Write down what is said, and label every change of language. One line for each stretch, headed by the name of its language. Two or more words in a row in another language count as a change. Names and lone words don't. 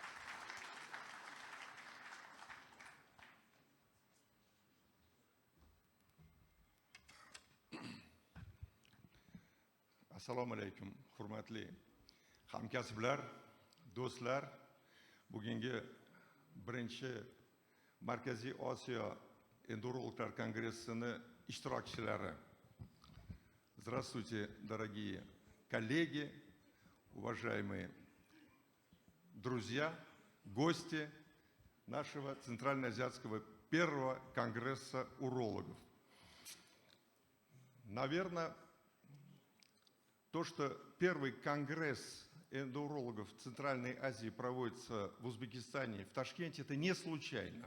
Uzbek: Assalomu alaykum, hurmatli hamkasblar, do'stlar. Bugungi birinchi Markaziy Osiyo Endourologlar kongressini ishtirokchilari.
Russian: Здравствуйте, дорогие коллеги, уважаемые друзья, гости нашего Центральноазиатского первого конгресса урологов. Наверное, то, что первый конгресс эндоурологов в Центральной Азии проводится в Узбекистане, в Ташкенте, это не случайно.